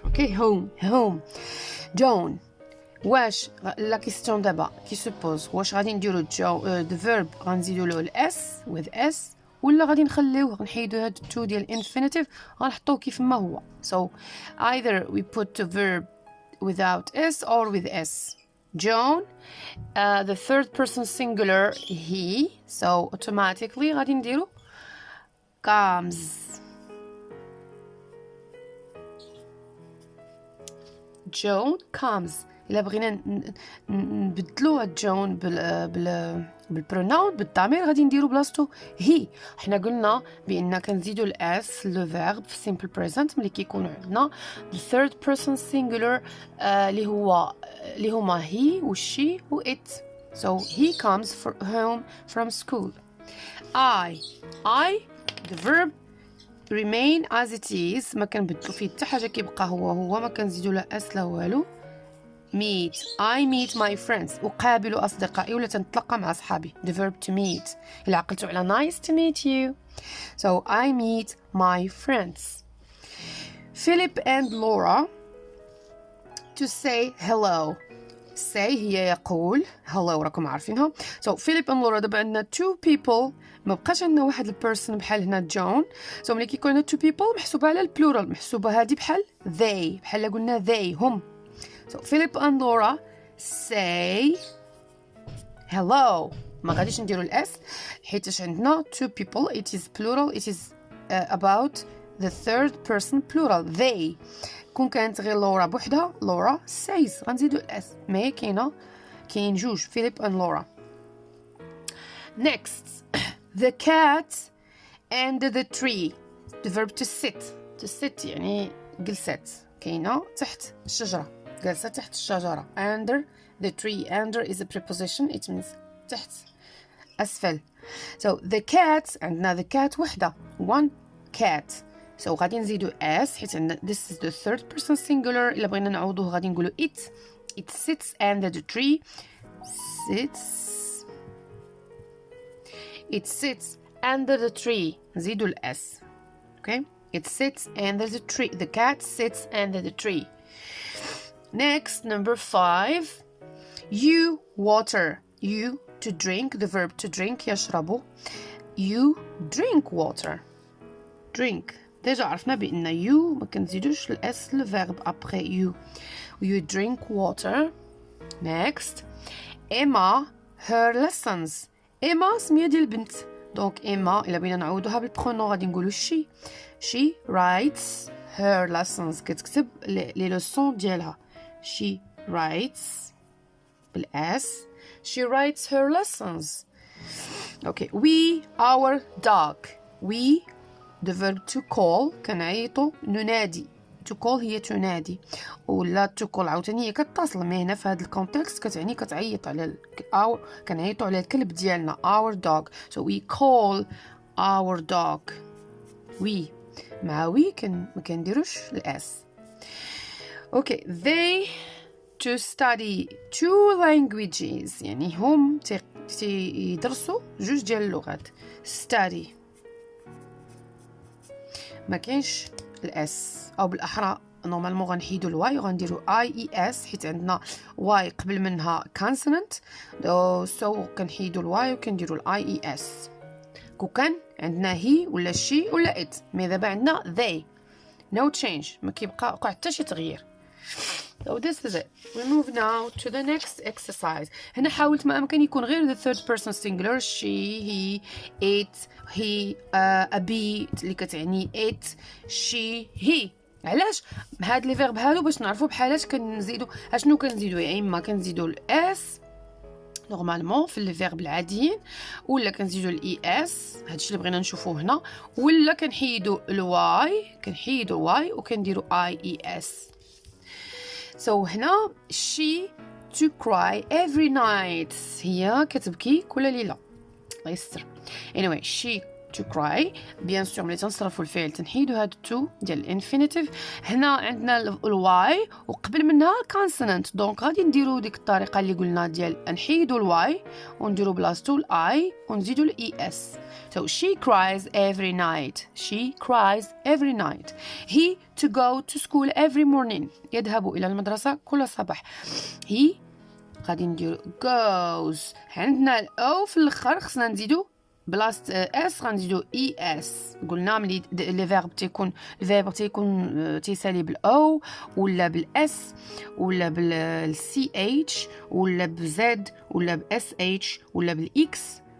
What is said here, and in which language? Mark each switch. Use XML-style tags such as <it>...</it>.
<en>Okay home John.</en> <ar>واش لا كيستيون دابا كي سوبوز واش غادي نديرو</ar> <en>the verb</en> <ar>غنزيدو له الاس</ar> <en>with s</en> <ar>ولا غادي نخليوه نحيدو هاد تو ديال infinitive غنحطوه كيف ما هو.</ar> <en>so either we put the verb without s or with s. John, the third person singular he, so automatically</en> <ar>غادي نديرو</ar> <en>comes. John comes.</en> <ar>إلا بغينا نبدلو هاد جون بالبروناون بالضمير غادي نديرو بلاصتو هي. حنا قلنا بان كنزيدو الاس لو فيرب في simple present ملي كيكونوا عندنا</ar> <en>the third person singular</en> <ar>اللي هما he و she و it.</ar> <en>so he comes home from school. I the verb remain as it is،</en> <ar>ما كنبدلو فيه حتى حاجه، كيبقى هو ما كنزيدو لا اس لا والو.</ar> <en>meet I meet my friends،</en> <ar>أقابل أصدقائي ولا تنتلقى مع أصحابي</ar> <en>the verb to meet.</en> <ar>إلا عقلتوا على</ar> <en>nice to meet you. so I meet my friends. Philip and Laura to say hello.</en> <ar>say هي يقول، hello راكم عارفينها. so Philip and Laura دابا عندنا</ar> <en>two people،</en> <ar>ما بقاش عندنا واحد البيرسون بحال هنا جون. so ملي كيكون عندنا</ar> <en>two people</en> <ar>محسوبة على البلورال، محسوبة هذه بحال they، بحال قلنا they هم.</ar> <en>so Philip and Laura say hello.</en> <ar>ما غاديش نديرو الاس حيتاش عندنا</ar> <en>two people it is plural it is about the third person plural they.</en> <ar>كون كانت غير لورا بوحدها</ar> <en>Laura says</en> <ar>غنزيدو الاس، ما كاين جوج</ar> <en>Philip and Laura. next the cat and the tree the verb to sit</en> <ar>يعني جلست، كاينه تحت الشجره، جالسة تحت الشجرة.</ar> <en>under the tree under is a preposition it means</en> <ar>تحت أسفل.</ar> <en>so the cat عندنا the cat وحدة one cat. so</en> <ar>غادي نزيدو</ar> <en>s حيت عندنا this is the third person singular.</en> <ar>إلا بغينا نعوضوه غادي نقولو</ar> <en>it sits under the tree it sits under the tree نزيدو s. okay it sits under the tree the cat sits under the tree. next number 5 you water you to drink the verb to drink</en> <ar>يشرب</ar> <en>you drink water drink.</en> <ar>ديجا عرفنا بان you ما كنزيدوش الاس للفيرب après</ar> <en>you drink water next. Emma her lessons.</en> <ar>Emma سمية ديال البنت. دونك Emma إلا بغينا نعوضوها بالبرونون غادي نقولو</ar> <en>she writes her lessons.</en> <ar>كتكتب لي لوسون ديالها.</ar> <en>she writes بالاس. she writes her lessons. okay. we our dog. we the verb to call</en> <ar>كنعيطو ننادي. to call هي تنادي ولا to call عاوتاني هي كتصل. مي هنا في هذا الكونتكست كتعني كتعيط على كنعيطو على الكلب ديالنا</ar> <en>our dog. so we call our dog.</en> <ar>we مع we ما كنديروش الاس.</ar> <en>okay. they to study 2 languages.</en> <ar>يعني هم يدرسوا 2 ديال اللغات. study ما كاينش الاس، او بالاحرى نورمالمون غنحيدوا الواي وغنديروا اي اي اس حيت عندنا واي قبل منها كونسونانت. سو كنحيدوا الواي وكنديروا الاي اي اس. كون كان عندنا هي ولا شي ولا ات. مي دابا عندنا they.</ar> <en>no change.</en> <ar>ما كيبقى حتى شي تغيير.</ar> <en>So this is it. We move now to the next exercise.</en> <ar>هنا حاولت ما أمكن يكون غير the third person singular.</ar> <en>she, he, it, he, a bee</en> <ar>اللي كتعني</ar> <en>it, she, he.</en> <ar>علاش هاد لي فيرب هادو باش نعرفوا بحالات كنزيدوا اشنو كنزيدوا. يا اما كنزيدوا الاس نورمالمون في لي فيرب العاديين، ولا كنزيدوا الاي اس هادشي اللي بغينا نشوفوه هنا، ولا كنحيدوا الواي وكنديروا اي اي اس.</ar> <en>so هنا she to cry every night.</en> <ar>هي كتبكي كل ليلة. الله يستر.</ar> <en>anyway she to cry.</en> <ar>بيان سور ملي تنصرفوا الفعل تنحيدوا هاد تو ديال الانفينيتيف. هنا عندنا الواي وقبل منها كونسونانت. دونك غادي نديروا ديك الطريقه اللي قلنا ديال نحيدوا الواي ونديروا بلاصتو الاي ونزيدوا الاي اس.</ar> <en>so she cries every night. she cries every night. he to go to school every morning.</en> <ar>يذهب الى المدرسه كل صباح.</ar> <en>he</en> <ar>غادي نديروا</ar> <en>goes.</en> <ar>عندنا الاو في الاخر خصنا نزيدوا بلاصه اس غنزيدو اي اس. قلنا ملي لي فيرب تيكون الفيرب تيكون تيسالي بالاو ولا بالاس ولا بالسي اتش ولا بزد ولا باس اتش ولا بالاكس.</ar>